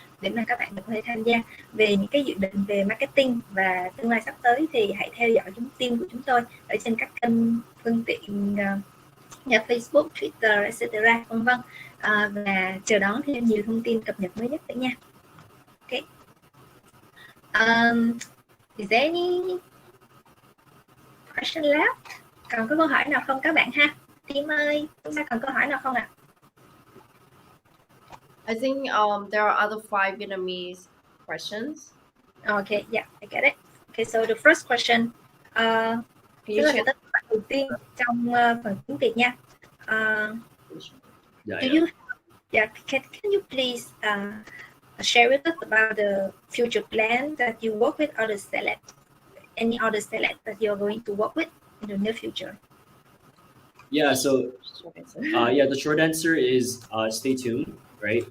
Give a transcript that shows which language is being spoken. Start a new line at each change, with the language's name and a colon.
Vietnamese: để mà các bạn có thể tham gia về những cái dự định về marketing và tương lai sắp tới, thì hãy theo dõi team của chúng tôi ở trên các kênh phương tiện như Facebook, Twitter, etc. vân vân, và chờ đón thêm nhiều thông tin cập nhật mới nhất nữa nha.
English: Okay. Is there any question left?
Vietnamese: Còn có câu hỏi nào không các bạn ha? Team ơi, chúng ta còn câu hỏi nào không ạ?
English: I think there are other 5 Vietnamese questions. Okay, yeah, I get it. Okay, so the first question, Can
Vietnamese: tức
English: you
Vietnamese: là
English: share?
Vietnamese: câu hỏi đầu tiên trong phần tiếng Việt nha.
English: Yeah, Do you, can you please share with us about the future plan that you work with other celeb, any other celeb that you're going to work with in the near future? Yeah, so the short answer is stay tuned, right?